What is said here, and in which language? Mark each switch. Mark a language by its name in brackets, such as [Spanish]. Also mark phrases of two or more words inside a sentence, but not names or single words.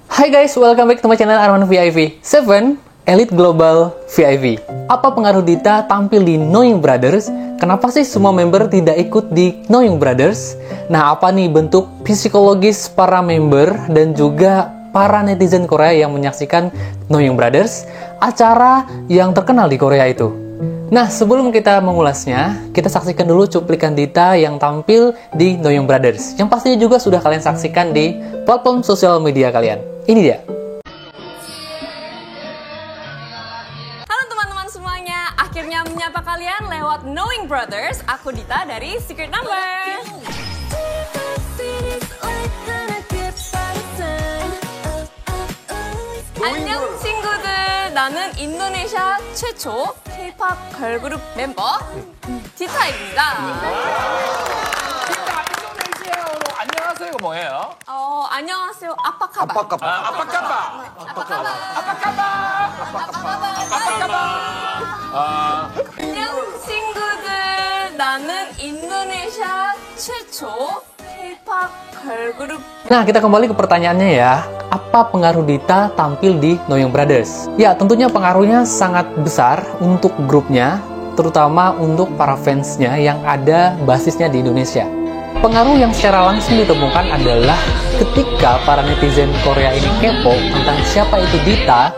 [English] Hai guys, welcome back to my channel Arman VIP 7 Elite Global VIP. [Indonesian] Apa pengaruh Dita tampil di Knowing Brothers? Kenapa sih semua member tidak ikut di Knowing Brothers? Nah, apa nih bentuk psikologis para member dan juga para netizen Korea yang menyaksikan Knowing Brothers, acara yang terkenal di Korea itu? Nah, sebelum kita mengulasnya, kita saksikan dulu cuplikan Dita yang tampil di Knowing Brothers, yang pastinya juga sudah kalian saksikan di platform sosial media kalian. Ini dia. Halo teman-teman semuanya, akhirnya menyapa kalian lewat Knowing Brothers. Aku Dita dari Secret Number. [Korean] 안녕 친구들, 나는 인도네시아 최초 K-pop 걸그룹 멤버 디타입니다. 인도네시아어로 안녕하세요가 뭐예요? 안녕하세요, [Indonesian] apa kabar. [Korean] 안녕 친구들, 나는 인도네시아 최초 K-pop 걸그룹. [Indonesian] Nah, kita kembali ke pertanyaannya ya. Apa pengaruh Dita tampil di Knowing Brothers? Ya, tentunya pengaruhnya sangat besar untuk grupnya, terutama untuk para fansnya yang ada basisnya di Indonesia. Pengaruh yang secara langsung ditemukan adalah ketika para netizen Korea ini kepo tentang siapa itu Dita.